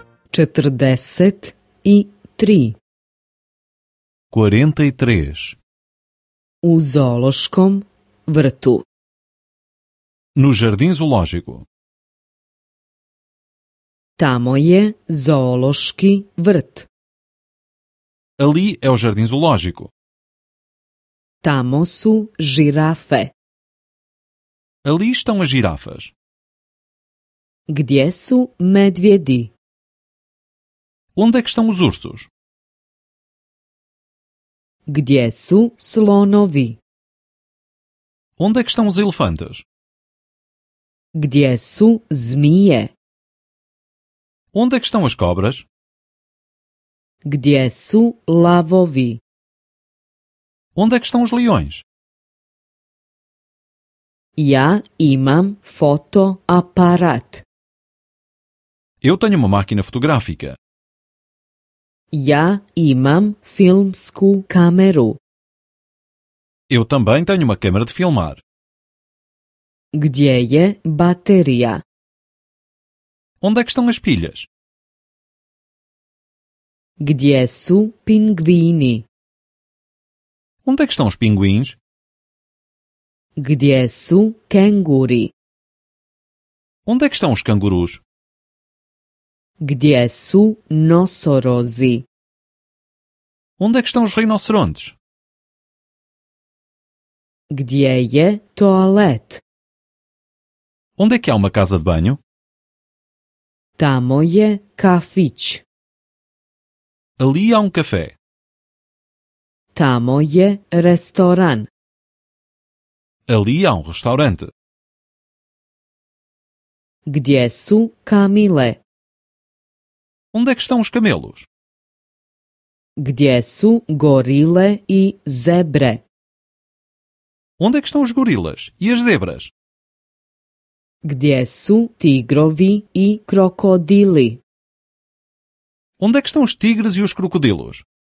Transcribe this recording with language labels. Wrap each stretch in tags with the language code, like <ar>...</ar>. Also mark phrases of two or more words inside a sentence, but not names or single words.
<bs>43. 43. U zoološkom vrtu.</bs> <pt>No jardim zoológico.</pt> <bs>Tamo je zoološki vrt.</bs> <pt>Ali é o jardim zoológico.</pt> <bs>Tamo su žirafe.</bs> <pt>Ali estão as girafas.</pt> <bs>Gdje su medvjedi?</bs> <pt>Onde é que estão os ursos?</pt> <bs>Gdje su slonovi?</bs> <pt>Onde é que estão os elefantes?</pt> <bs>Gdje su zmije?</bs> <pt>Onde é que estão as cobras?</pt> <bs>Gdje su lavovi?</bs> <pt>Onde é que estão os leões?</pt> <bs>Ja imam fotoaparat.</bs> <pt>Eu tenho uma máquina fotográfica.</pt> <bs>Ja imam filmsku kameru.</bs> <pt>Eu também tenho uma câmera de filmar.</pt> <bs>Gdje je baterija?</bs> <pt>Onde é que estão as pilhas?</pt> <bs>Gdje su pingvini?</bs> <pt>Onde é que estão os pinguins?</pt> <bs>Gdje su kenguri?</bs> <pt>Onde é que estão os cangurus?</pt> <bs>Gdje su nosorozi?</bs> <pt>Onde é que estão os rinocerontes?</pt> <bs>Gdje je toalet?</bs> <pt>Onde é que há uma casa de banho?</pt> <bs>Tamo je kafić.</bs> <pt>Ali há um café.</pt> <bs>Tamo je restoran.</bs> <pt>Ali há um restaurante.</pt> <bs>Gdje su kamile?</bs> <pt>Onde é que estão os camelos?</pt> <bs>Gdje su gorile i zebre?</bs> <pt>Onde é que estão os gorilas e as zebras?</pt> <bs>Gdje su tigrovi i krokodili?</bs> <pt>Onde é que estão os tigres e os crocodilos?</pt>